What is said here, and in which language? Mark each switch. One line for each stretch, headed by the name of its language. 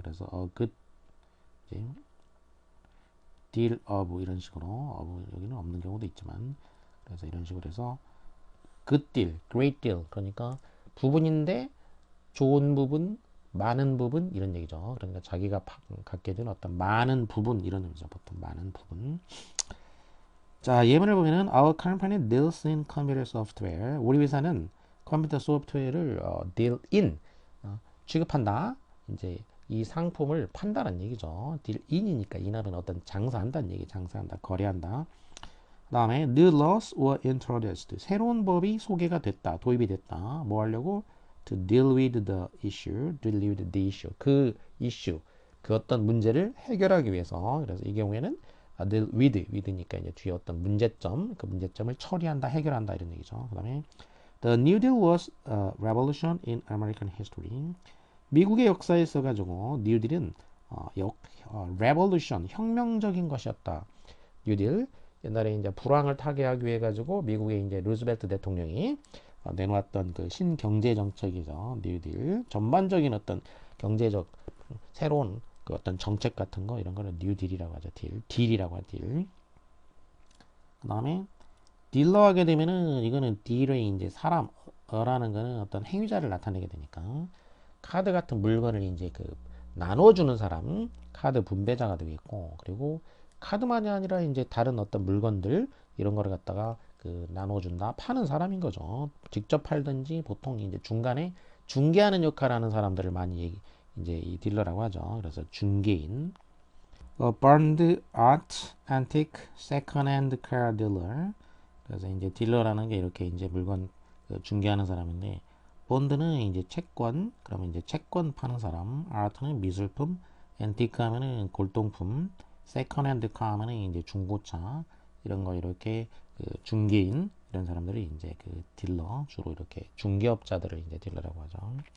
Korean: 그래서 good 이제 deal of 이런 식으로 여기는 없는 경우도 있지만 그래서 이런 식으로 해서 good deal, great deal 그러니까 부분인데 좋은 부분, 많은 부분 이런 얘기죠. 그러니까 자기가 갖게 된 어떤 많은 부분 이런 의미죠. 보통 많은 부분. 자, 예문을 보면은
English: Our company deals in computer software.
Korean: 우리 회사는 컴퓨터 소프트웨어를 deal in 취급한다. 이제 이 상품을 판다는 얘기죠. deal in이니까 in하면 어떤 장사한다는 얘기, 장사한다, 거래한다. 그다음에
English: new laws were introduced.
Korean: 새로운 법이 소개가 됐다, 도입이 됐다. 뭐 하려고?
English: To deal with the issue, deal with the issue.
Korean: 그 이슈, 그 어떤 문제를 해결하기 위해서. 그래서 이 경우에는 deal with니까 이제 뒤에 어떤 문제점, 그 문제점을 처리한다, 해결한다 이런 얘기죠. 그다음에
English: the New Deal was a revolution in American history.
Korean: 미국의 역사에 있어가지고 New Deal은 revolution, 혁명적인 것이었다. New Deal 옛날에 이제 불황을 타개하기 위해 가지고 미국의 이제 루즈벨트 대통령이 내놓았던 그 신경제 정책이죠. 뉴딜. 전반적인 어떤 경제적 새로운 그 어떤 정책 같은 거 이런 거는 뉴딜이라고 하죠. 딜이라고 하죠. 딜. 그다음에 딜러 하게 되면은 이거는 딜의 이제 사람어라는 거는 어떤 행위자를 나타내게 되니까 카드 같은 물건을 이제 그 나눠주는 사람, 카드 분배자가 되겠고 그리고 카드만이 아니라 이제 다른 어떤 물건들 이런 거를 갖다가 그 나눠준다 파는 사람인 거죠. 직접 팔든지 보통 이제 중간에 중개하는 역할하는 사람들을 많이 이제 이 딜러라고 하죠. 그래서 중개인.
English: burned art, antique, second-hand car dealer.
Korean: 그래서 이제 딜러라는 게 이렇게 이제 물건 중개하는 사람인데, 본드는 이제 채권, 그러면 이제 채권 파는 사람, 아트는 미술품, 앤티크 하면은 골동품, 세컨핸드 카 하면은 이제 중고차 이런 거 이렇게 그 중개인 이런 사람들이 이제 그 딜러 주로 이렇게 중개업자들을 이제 딜러라고 하죠.